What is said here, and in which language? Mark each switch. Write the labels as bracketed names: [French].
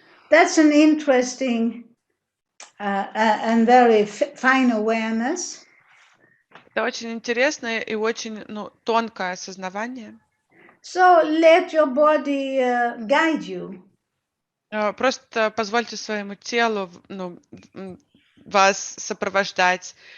[English] That's an interesting and very fine awareness. [Russian] Это очень интересное и очень тонкое осознавание. [English] So let your body guide you. [Russian] Просто позвольте своему телу вас сопровождать.